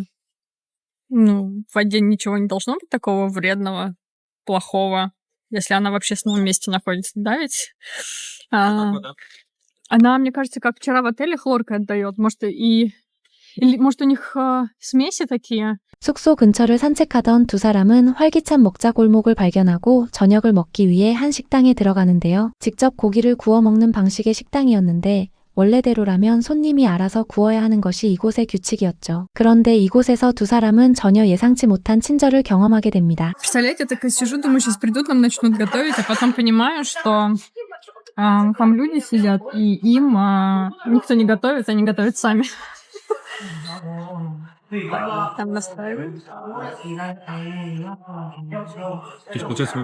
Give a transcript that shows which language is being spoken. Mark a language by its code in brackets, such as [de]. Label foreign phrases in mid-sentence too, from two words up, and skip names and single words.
[ru] В воде ничего не должно быть такого вредного, плохого, если она в общественном месте находится, да, ведь? Она, мне кажется, как вчера в отеле хлоркой отдает. Может, может, у них смеси такие? [ko] 숙소 근처를 산책하던 두 사람은 활기찬 먹자 골목을 발견하고 저녁을 먹기 위해 한 식당에 들어가는데요. 직접 고기를 구워 먹는 방식의 식당이었는데 원래대로라면 손님이 알아서 구워야 하는 것이 이곳의 규칙이었죠. 그런데 이곳에서 두 사람은 전혀 예상치 못한 친절을 경험하게 됩니다. [ru] Представляете, я такая сижу, думаю, сейчас придут, нам начнут готовить, а потом понимаю, что там люди сидят, и им никто не готовит, они готовят сами. Там настаивают. То есть, получается,